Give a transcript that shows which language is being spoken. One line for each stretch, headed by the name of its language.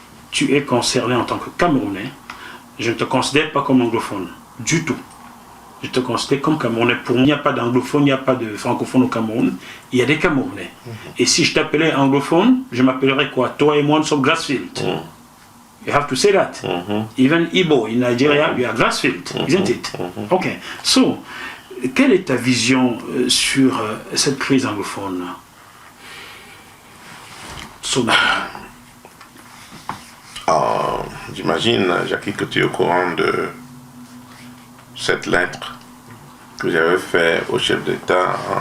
French: Tu es concerné en tant que Camerounais. Je ne te considère pas comme anglophone, du tout. Je te considère comme Camerounais. Pour moi, il n'y a pas d'anglophone, il n'y a pas de francophone au Cameroun. Il y a des Camerounais. Et si je t'appelais anglophone, je m'appellerais quoi? Toi et moi, nous sommes Grassfield.
English: You have to say that. Even Igbo in Nigeria, you are Grassfield, isn't it? Ok.
French: So, quelle est ta vision sur cette crise anglophone? J'imagine, Jackie, que tu es au courant de cette lettre que j'avais faite au chef d'État